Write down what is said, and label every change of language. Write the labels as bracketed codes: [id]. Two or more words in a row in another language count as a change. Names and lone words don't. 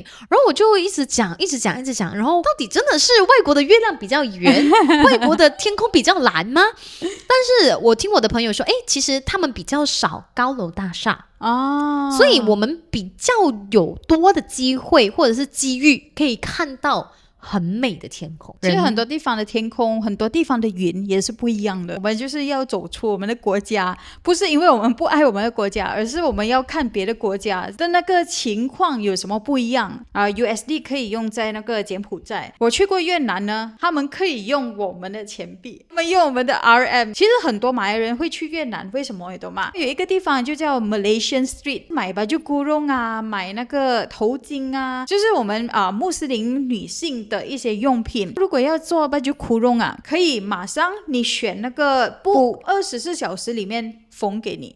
[zh] 然後我就一直講，然後到底真的是外國的月亮比較圓，外國的天空比較藍嗎？但是我聽我的朋友說，其實他們比較少高樓大廈。所以我們比較有多的機會或者是機遇可以看到很美的天空。其實很多地方的天空，很多地方的雲也是不一樣的。我們就是要走出我們的國家，不是因為我們不愛我們的國家，而是我們要看別的國家的那個情況有什麼不一樣USD 可以用在那個柬埔寨。我去過越南呢，他們可以用我們的錢幣，他們用我們的 RM。其實很多馬來人會去越南，為什麼你懂嗎？有一個地方就叫 Malaysian Street， 買 [ms] baju kurung [zh] 啊，買那個頭巾啊，就是我們穆斯林女性的一些用品。如果要做 [ms] baju kurung [zh] 啊，可以馬上你選那個布，24小時裡面縫給你。